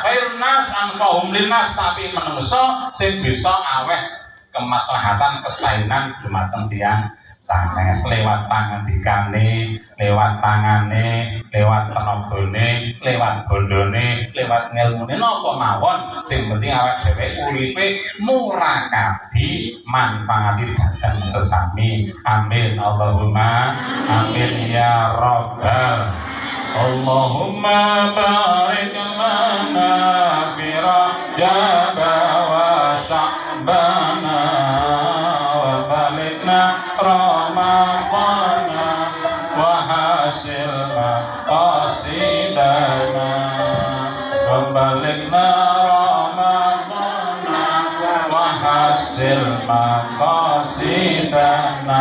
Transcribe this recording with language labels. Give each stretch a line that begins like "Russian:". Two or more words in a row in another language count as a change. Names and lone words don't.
Arabic: خير الناس أنفعهم للناس,
Javanese: tapi menungso sing bisa aweh kemaslahatan kesainan dumateng tiyang sanes lewat pangandikane, lewat tangane, lewat tenagane, lewat bondone, lewat ngelmune napa mawon, sing penting awak dhewe uripe murakabi manfaati dhateng sesami.
Arabic: آمين اللهم آمين يا رب. اللهم بارك لنا في رجب وشعبان وبلغنا رمضان وحصل مقاصدنا وبلغنا رمضان وحصل مقاصدنا.